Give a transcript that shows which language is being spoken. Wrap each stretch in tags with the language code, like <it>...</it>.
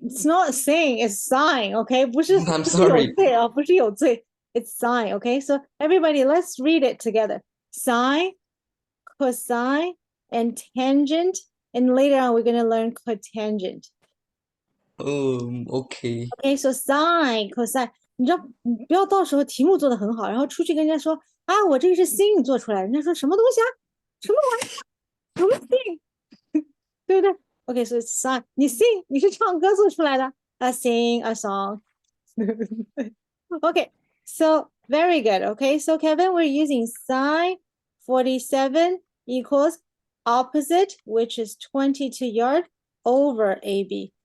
<en>It's not saying, it's sine, okay?</en> <zh>不是</zh> <en>I'm</en> <zh>不是有</zh> <en>sorry.</en> <zh>罪啊，不是有罪.</zh> <en>It's sine, okay? So everybody, let's read it together. Sine, cosine, and tangent. And later on, we're going to learn cotangent. Okay. Okay, so sine, cosine.</en> <zh>你知道，你不要到时候题目做得很好，然后出去跟人家说啊，我这个是 sin 做出来的，人家说什么东西啊？什么玩意儿？什么 sin？ 对不对？</zh> <en>Okay, so it's sine.</en> <zh>你 sing 你是唱歌做出来的 ，</zh> <en>a sing a song. Okay, so very good. Okay, so Kevin, we're using sine 47 equals opposite, which is 22 yard over AB.</en>